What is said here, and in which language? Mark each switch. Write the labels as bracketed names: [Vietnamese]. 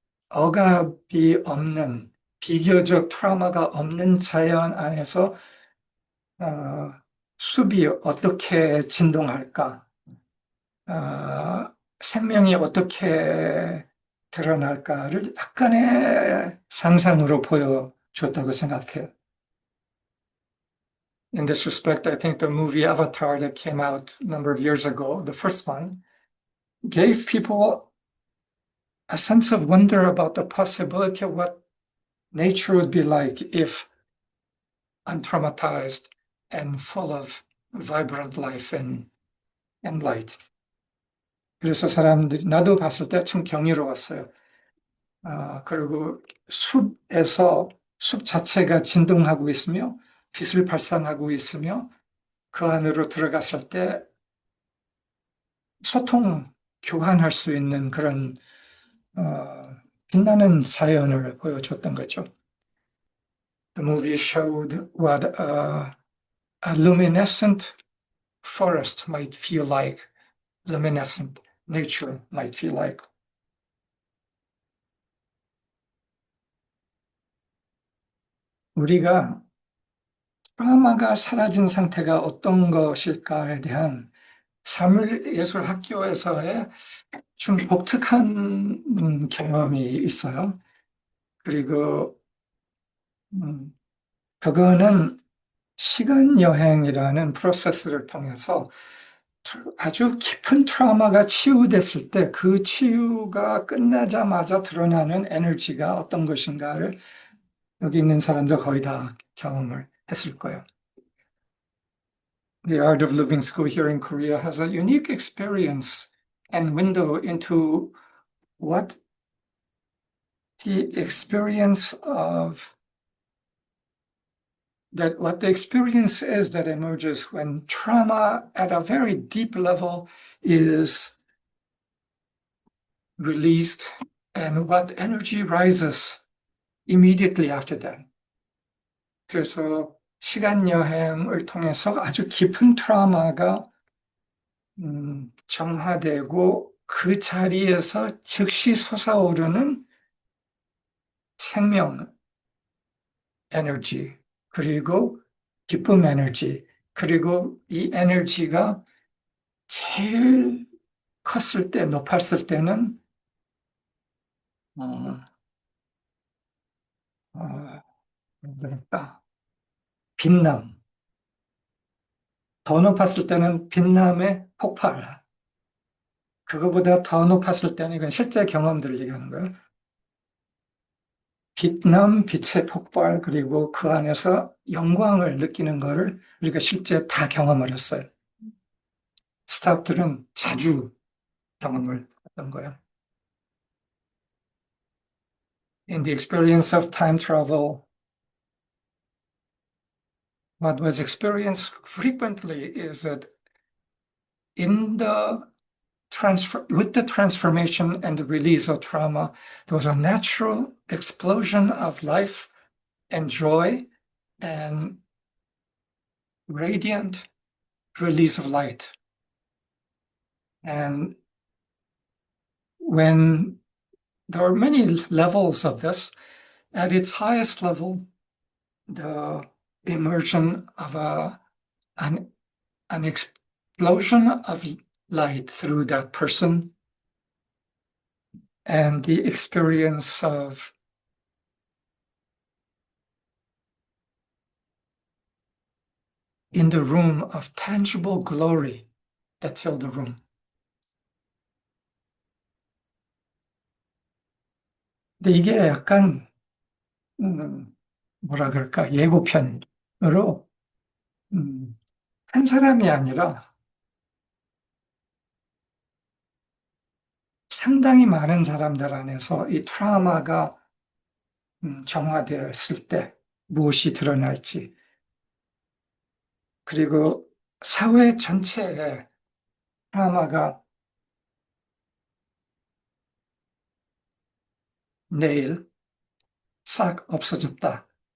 [Korean] 억압이 없는 비교적 트라우마가 없는 자연 안에서 숲이 어떻게 진동할까, 생명이 어떻게 드러날까를 약간의 상상으로 보여줬다고 생각해요. [English] In this respect, I think the movie Avatar that came out a number of years ago, the first one, gave people a sense of wonder about the possibility of what nature would be like if untraumatized and full of vibrant life and light. [Korean] 그래서 사람들이, 나도 봤을 때 참 경이로웠어요. 그리고 숲 자체가 진동하고 있으며 빛을 발산하고 있으며 그 안으로 들어갔을 때 소통, 교환할 수 있는 그런 빛나는 자연을 보여줬던 거죠. [English] The movie showed what a luminescent forest might feel like, luminescent nature might feel like. [Korean] 우리가 트라우마가 사라진 상태가 어떤 것일까에 대한 사물예술학교에서의 좀 독특한 경험이 있어요. 그리고 그거는 시간 여행이라는 프로세스를 통해서 아주 깊은 트라우마가 치유됐을 때 그 치유가 끝나자마자 드러나는 에너지가 어떤 것인가를 여기 있는 사람들 거의 다 경험을 했을 거예요. [English] The Art of Living School here in Korea has a unique experience and window into what the experience is that emerges when trauma at a very deep level is released and what energy rises immediately after that. [Korean] 그래서 시간 여행을 통해서 아주 깊은 트라우마가 정화되고 그 자리에서 즉시 솟아오르는 생명 에너지, 그리고 기쁨 에너지, 그리고 이 에너지가 제일 컸을 때, 높았을 때는 뭐랄까, 빛남. 더 높았을 때는 빛남의 폭발. 그거보다 더 높았을 때는 이건 실제 경험들을 얘기하는 거예요. 빛남, 빛의 폭발, 그리고 그 안에서 영광을 느끼는 거를 우리가 실제 다 경험을 했어요. 스타프들은 자주 경험을 했던 거예요. [English] In the experience of time travel, what was experienced frequently is that with the transformation and the release of trauma, there was a natural explosion of life and joy and radiant release of light. And when there are many levels of this, at its highest level, the immersion of an explosion of light through that person and the experience of in the room of tangible glory that filled the room. [Korean] 근데 이게 약간 뭐라 그럴까 예고편으로 한 사람이 아니라 상당히 많은 사람들 안에서 이 트라우마가 정화되었을 때 무엇이 드러날지, 그리고 사회 전체에 트라우마가 내일 싹 없어졌다.